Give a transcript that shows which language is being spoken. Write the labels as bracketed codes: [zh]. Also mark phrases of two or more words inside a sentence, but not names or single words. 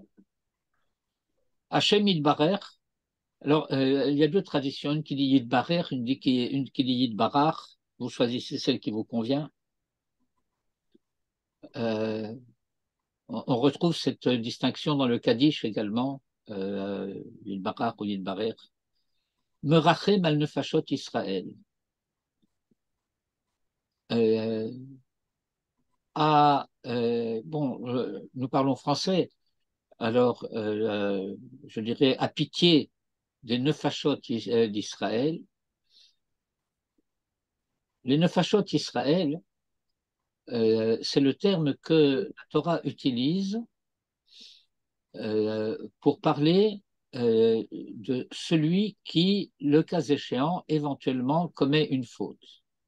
[he] השם יתברך. [fr] Alors, il y a deux traditions, une qui dit Yitbarach, une qui dit Yitbarach. Vous choisissez celle qui vous convient. On retrouve cette distinction dans le Kaddish également, [he] Yitbarach ou Yitbarach. מרחם על נפשות ישראל. [fr] Bon, nous parlons français, alors je dirais à pitié des nefashot d'Israël. Les nefashot Israël, c'est le terme que la Torah utilise pour parler de celui qui, le cas échéant, éventuellement commet une faute.